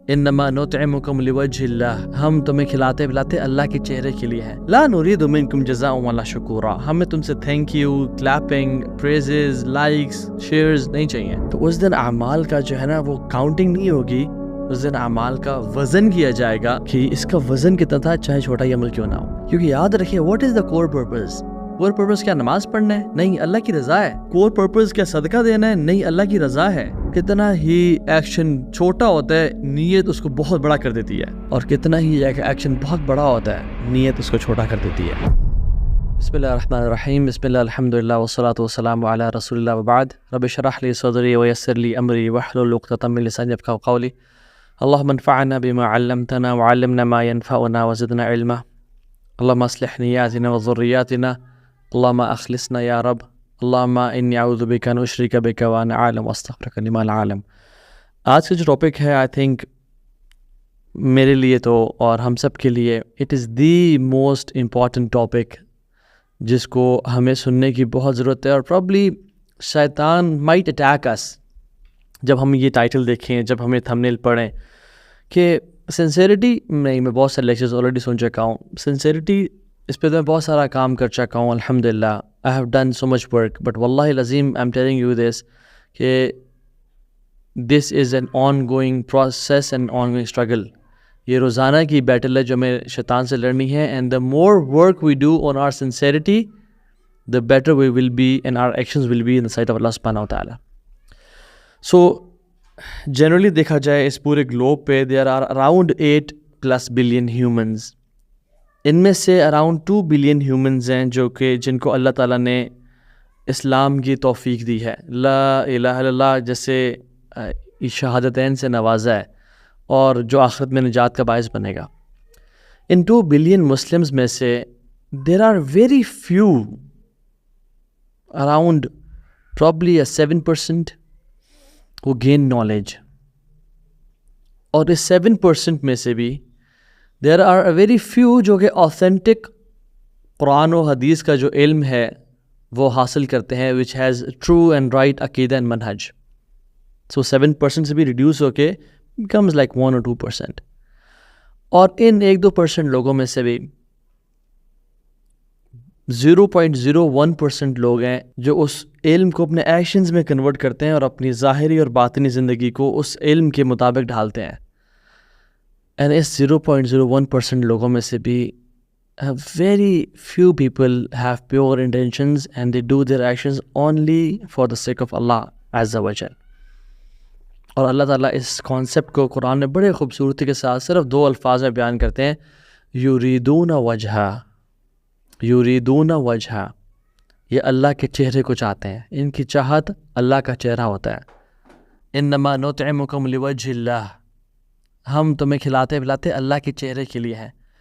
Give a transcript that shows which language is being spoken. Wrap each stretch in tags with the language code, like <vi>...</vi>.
<ar>انما نطعمکم لوجہ اللہ،</ar> <ur>ہم تمہیں کھلاتے پلاتے اللہ کے چہرے کے لیے ہیں.</ur> <ar>لا نرید منکم جزاء ولا شکورا،</ar> <ur>ہمیں تم سے thank you, clapping, praises, likes, shares نہیں چاہیے. تو اس دن اعمال کا جو ہے نا وہ کاؤنٹنگ نہیں ہوگی، اس دن اعمال کا وزن کیا جائے گا کہ اس کا وزن کتنا تھا، چاہے چھوٹا ہی عمل کیوں نہ ہو. کیونکہ یاد رکھیے</ur> <en>What is the core purpose.</en> <ur>Cover purpose کیا نماز پڑھنا ہے؟ نہیں، اللہ کی رضا ہے. کور پرپز کیا صدقہ دینا ہے؟ نہیں، اللہ کی رضا ہے. کتنا ہی ایکشن چھوٹا ہوتا ہے نیت اس کو بہت بڑا کر دیتی ہے، اور کتنا ہی ایکشن بہت بڑا ہوتا ہے نیت اس کو چھوٹا کر دیتی ہے.</ur> <ar>بسم اللہ الرحمن الرحیم، بسم اللہ الحمدللہ والصلاۃ والسلام علی رسول اللہ وبعد. رب اشرح لی صدری ویسر لی امری واحلل عقدۃ من لسانی یفقهوا قولی. اللهم انفعنا بما علمتنا وعلمنا ما ينفعنا وزدنا علما. اللهم اصلح نياتنا وذرياتنا. اللهم اخلصنا يا رب. اللهم انی اعوذ بک ان اشرک بک وانا اعلم واستغفرک لما لا اعلم.</ar> <ur>آج کا جو ٹاپک ہے آئی تھنک میرے لیے تو اور ہم سب کے لیے</ur> <en>it is the most important topic</en> <ur>جس کو ہمیں سننے کی بہت ضرورت ہے. اور پرابلی شیطان</ur> <en>might attack us</en> <ur>جب ہم یہ ٹائٹل دیکھیں، جب ہمیں تھمبنیل پڑھیں کہ سنسیریٹی. نہیں، میں بہت سارے لیکچرز آلریڈی سن چکا ہوں. سنسیریٹی اس پہ تو میں بہت سارا کام کر چکا ہوں الحمدللہ.</ur> <en>I have done so much work, but</en> <ar>واللہ العظیم</ar> <en>I am telling you this کہ this is an ongoing process and ongoing struggle.</en> <ur>یہ روزانہ کی بیٹل ہے جو ہمیں شیطان سے لڑنی ہے.</ur> <en>And the more work we do on our sincerity the better we will be and our actions will be in the sight of Allah subhanahu wa ta'ala. So generally</en> <ur>دیکھا جائے اس پورے گلوب پہ</ur> <en>there are around 8+ billion humans.</en> <ur>ان میں سے</ur> <en>around 2 billion humans</en> <ur>ہیں جو کہ جن کو اللہ تعالیٰ نے اسلام کی توفیق دی ہے،</ur> <ar>لا الہ الا اللہ</ar> <ur>جیسے شہادتین سے نوازا ہے، اور جو آخرت میں نجات کا باعث بنے گا.</ur> <en>ان 2 billion Muslims</en> <ur>میں سے</ur> <en>there are very few, around probably a 7% who gain knowledge.</en> <ur>اور اس 7% میں سے بھی</ur> <en>there are a very few</en> <ur>جو کہ authentic قرآن و حدیث کا جو علم ہے وہ حاصل کرتے ہیں</ur> <en>which has true and right</en> <ur>عقیدہ and منہج. So 7% سے بھی ریڈیوس ہو کے</ur> <en>becomes like 1 or 2%.</en> <ur>اور ان 1-2% لوگوں میں سے بھی 0.01% لوگ ہیں جو اس علم کو اپنے ایکشنز میں کنورٹ کرتے ہیں اور اپنی ظاہری اور باطنی زندگی کو اس علم کے مطابق ڈھالتے ہیں.</ur> <en>and</en> <ur>اس 0.01% لوگوں میں سے بھی</ur> <en>very few people have pure intentions and they do their actions only for the sake of Allah Azza wa Jal.</en> <ar>اور اللہ تعالیٰ اس کانسیپٹ کو قرآن میں بڑے خوبصورتی کے ساتھ صرف 2 الفاظ میں بیان کرتے ہیں، یریدون وجہا. یریدون وجہا،</ar> <ur>یہ اللہ کے چہرے کو چاہتے ہیں، ان کی چاہت اللہ کا چہرہ ہوتا ہے.</ur> <ar>انما نطعمکم لوجہ اللہ،</ar> <ur>ہم تمہیں کھلاتے پلاتے اللہ کے چہرے کے لیے ہیں.</ur>